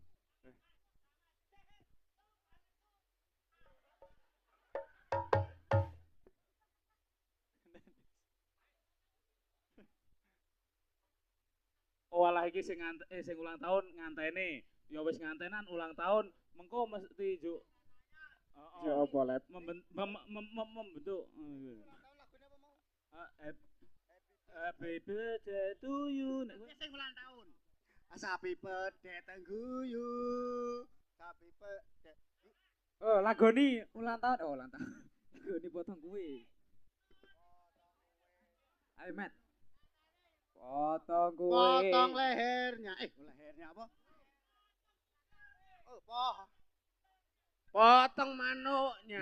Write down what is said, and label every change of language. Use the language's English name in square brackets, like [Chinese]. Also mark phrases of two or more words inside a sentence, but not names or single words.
[Javanese] Oh alah iki sing ulang tahun ngantene. Ya wis ngantenan ulang tahun, mengko mesti juk. Heeh. Ya apa Lep? Membentuk. [English] Happy birthday to you. [Javanese] Sing ulang tahun. [English] Happy birthday to you. Happy birthday. [Javanese] Oh, lagoni ulang tahun. Oh, ulang tahun. Lagoni [Indonesian] potong kue. Ayo, Mat. Potong kue. Potong lehernya. Lehernya apa? Oh, Potong manuknya.